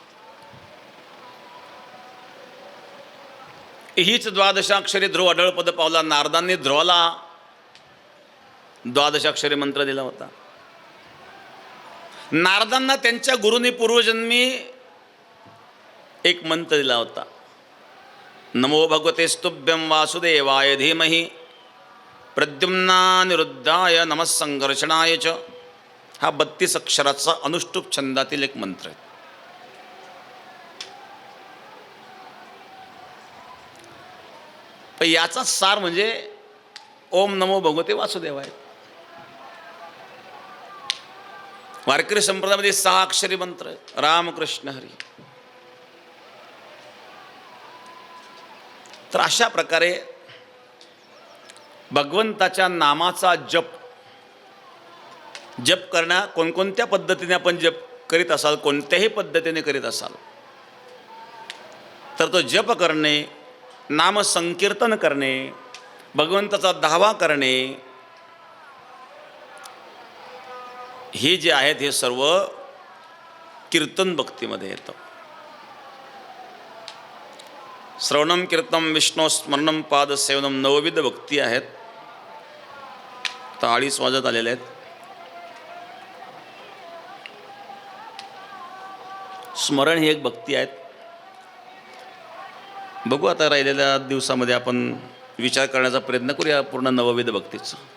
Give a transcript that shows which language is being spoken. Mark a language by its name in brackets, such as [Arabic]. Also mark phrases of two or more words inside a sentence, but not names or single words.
[Marathi] हीच द्वादशाक्षरी ध्रुव अढळपद पावला. नारदांनी ध्रुवाला द्वादशाक्षरी मंत्र दिला होता. नारदांना त्यांच्या गुरूंनी पूर्वजन्मी एक मंत्र दिला होता: [Sanskrit] नमो भगवते स्तुभ्यं वासुदेवाय धीमहि प्रद्युम्नानिरुद्धाय नमः संघर्षणाय च. [Marathi] हा 32 अक्षराचा अनुष्टुप छंदातील एक मंत्र आहे. पण याचा सार म्हणजे [Sanskrit] ओम नमो भगवते वासुदेवाय. [Marathi] वारकरी संप्रदायामध्ये 6 अक्षरी मंत्र आहे: राम कृष्ण हरी. तर अशा प्रकारे भगवंताच्या नामाचा जप करणं, कोणकोणत्या पद्धतीने आपण जप करीत असाल, कोणत्याही पद्धतीने करीत असाल, तर तो जप करणे, नाम संकीर्तन करणे, भगवंताचा धावा करणे, हे जे आहेत हे सर्व कीर्तन भक्तीमध्ये येतं. [Sanskrit] श्रवणम कीर्तनम विष्णू स्मरणम पाद सेवनम [Marathi] नवविध भक्ती आहेत. आता 2:30 वाजत आलेले आहेत. स्मरण ही एक भक्ती आहे. बघू आता राहिलेल्या दिवसामध्ये आपण विचार करण्याचा प्रयत्न करूया पूर्ण नवविध भक्तीचं.